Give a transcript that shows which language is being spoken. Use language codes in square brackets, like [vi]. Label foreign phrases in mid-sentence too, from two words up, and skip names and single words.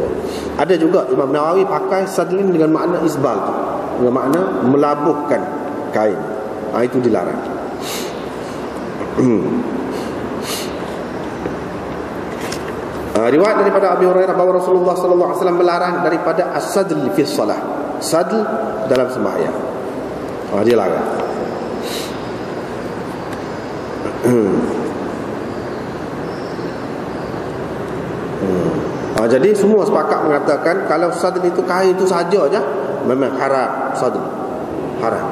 [ms] Ada juga Imam Nawawi pakai sadl ini dengan makna isbal tu, dengan makna melabuhkan kain. Itu dilarang. Riwayat daripada Abi Hurairah bahawa Rasulullah [ar] صلى الله عليه وسلم [ms] melarang daripada [ar] السدل في الصلاة, [ms] sadl dalam sembahyang. Dia larang. Jadi semua sepakat mengatakan kalau sadl itu kain itu saja aja memang haram, sadl haram.